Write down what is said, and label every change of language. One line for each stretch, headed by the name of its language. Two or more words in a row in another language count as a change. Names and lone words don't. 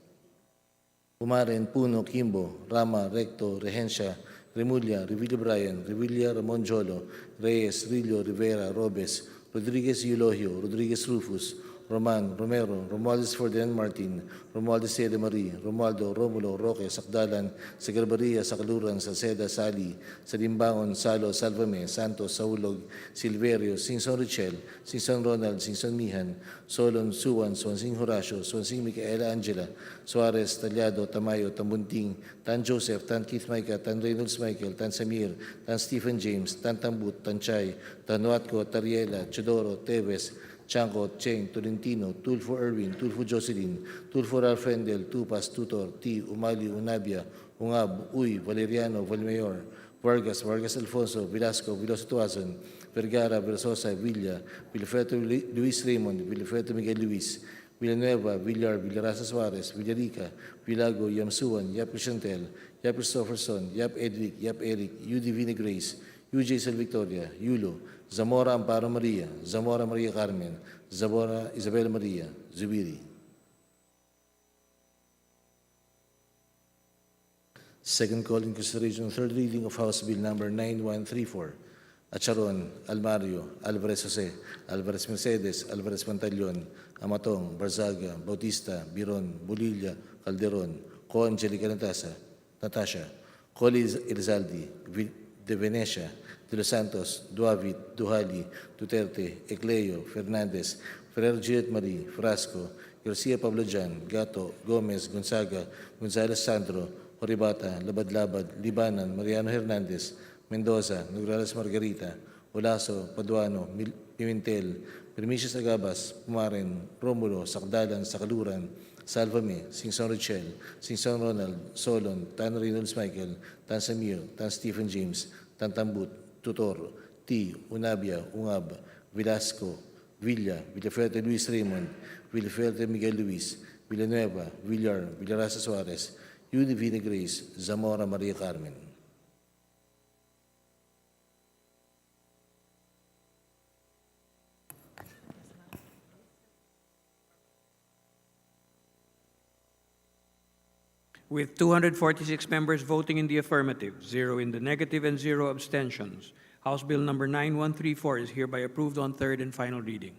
English: Umaren, Puno, Kimbo, Rama, Recto, Regencia, Remulla, Revilla Bryan, Revilla Ramon Jolo, Reyes, Rillo, Rivera, Robes, Rodriguez Eulogio, Rodriguez Rufus, Roman, Romero, Romualdez Ferdinand Martin, Romualdez Sede Marie, Romualdo, Romulo, Roque, Sakdalan, Sagarbaria, Sakaluran, Salceda, Sali, Salimbangon, Salo, Salvame, Santos, Saulog, Silverio, Singson Richel, Singson Ronald, Singson Mihan, Solon, Suwan, Swansing Horacio, Swansing Micaela Angela, Suarez, Talyado, Tamayo, Tambunting, Tan Joseph, Tan Keith Micah, Tan Reynolds Michael, Tan Samir, Tan Stephen James, Tan Tambut, Tan Chay, Tan Watco, Tariela, Chodoro, Teves, Chanco, Cheng, Tolentino, Tulfo Erwin, Tulfo Jocelyn, Tulfo Ralph Rendel, Tupas, Tutor, T, Umali, Unabia, Ungab, Uy, Valeriano, Valmayor, Vargas, Vargas Alfonso, Velasco, Veloso Tuazon, Vergara, Versosa, Villa, Villafredo Luis Raymond, Villafredo Miguel Luis, Villanueva, Villar, Villarasa Suarez, Villarica, Villago, Yamsuan, Yap Crishantel, Yap Christopherson, Yap Edric, Yap Eric, Divina Grace, UJ Sal Victoria, Yulo, Zamora Amparo Maria, Zamora Maria Carmen, Zamora Isabel Maria, Zubiri. Second call in consideration, third reading of House Bill number 9134. Acharon, Almario, Alvarez Jose, Alvarez Mercedes, Alvarez Pantaleon, Amatong, Barzaga, Bautista, Biron, Bulilla, Calderon, Co Angelica Natasha, Coli Elizaldi, De Venecia, De Los Santos, Duavit, Duhali, Duterte, Ecleo, Fernandez, Ferrer Juliet Marie, Frasco, Garcia Pablo Jan, Gato, Gomez, Gonzaga, Gonzales Sandro, Horibata, Labad-Labad, Libanan, Mariano Hernandez, Mendoza, Nograles Margarita, Olaso, Paduano, Pimentel, Permisius Agabas, Pumaren, Romulo, Sakdalan, Sakaluran, Salvame, Singson Richel, Singson Ronald, Solon, Tan Reynolds Michael, Tan Samir, Tan Stephen James, Tan Tambut, Tutor, T, Unabia, Ungab, Velasco, Villa, Villafrede Luis Raymond, Villafrede Miguel Luis, Villanueva, Villar, Villarasa Suarez, Divina Grace, Zamora Maria Carmen. With 246 members voting in the affirmative, 0 in the negative, and 0 abstentions, House Bill number 9134 is hereby approved on third and final reading.